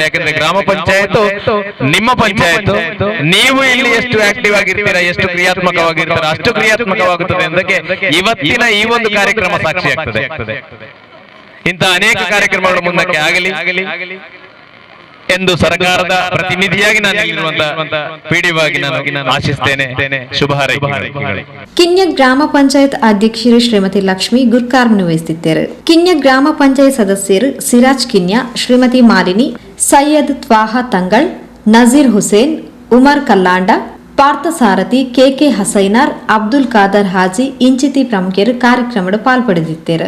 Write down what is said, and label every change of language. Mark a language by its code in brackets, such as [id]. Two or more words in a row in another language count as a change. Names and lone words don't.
[kn] ಯಾಕಂದ್ರೆ ಗ್ರಾಮ ಪಂಚಾಯತ್ ನಿಮ್ಮ ಪಂಚಾಯತ್, ನೀವು ಇಲ್ಲಿ ಎಷ್ಟು ಆಕ್ಟಿವ್ ಆಗಿರ್ತೀರಾ, ಎಷ್ಟು ಕ್ರಿಯಾತ್ಮಕವಾಗಿರ್ತೀರಾ, ಅಷ್ಟು ಕ್ರಿಯಾತ್ಮಕವಾಗುತ್ತದೆ ಎಂದಕ್ಕೆ ಇವತ್ತಿನ ಈ ಒಂದು ಕಾರ್ಯಕ್ರಮ ಸಾಕ್ಷಿಯಾಗ್ತದೆ. ಇಂಥ ಅನೇಕ ಕಾರ್ಯಕ್ರಮಗಳು ಮುಂದಕ್ಕೆ ಆಗಲಿ ಎಂದು ಸರ್ಕಾರದ ಪ್ರತಿನಿಧಿಯಾಗಿ ನಾನು ಇಲ್ಲಿರುವಂತಹ ಪಿಡಿಒ-ಆಗಿ ನಾನು ಆಶಿಸ್ತೇನೆ. ಶುಭ ಹಾರೈಕೆಗಳು. ಕಿನ್ಯ ಗ್ರಾಮ ಪಂಚಾಯತ್ ಅಧ್ಯಕ್ಷರು ಶ್ರೀಮತಿ ಲಕ್ಷ್ಮಿ ಗುರ್ಕಾರ್ಮನು ವಹಿಸಿದ್ದರು. ಕಿನ್ಯ ಗ್ರಾಮ ಪಂಚಾಯತ್ ಸದಸ್ಯರು ಸಿರಾಜ್ ಕಿನ್ಯ, ಶ್ರೀಮತಿ ಮಾಲಿನಿ, ಸೈಯದ್ ತ್ವಾಹಾ ತಂಗಳ್, ನಜೀರ್ ಹುಸೇನ್, ಉಮರ್ ಕಲ್ಲಾಂಡ, ಪಾರ್ಥಸಾರಥಿ, ಕೆಕೆ ಹಸೈನಾರ್, ಅಬ್ದುಲ್ ಖಾದರ್ ಹಾಜಿ ಇಂಚಿತಿ ಪ್ರಮುಖರು ಕಾರ್ಯಕ್ರಮದ ಪಾಲ್ಪಡೆದಿದ್ದರು.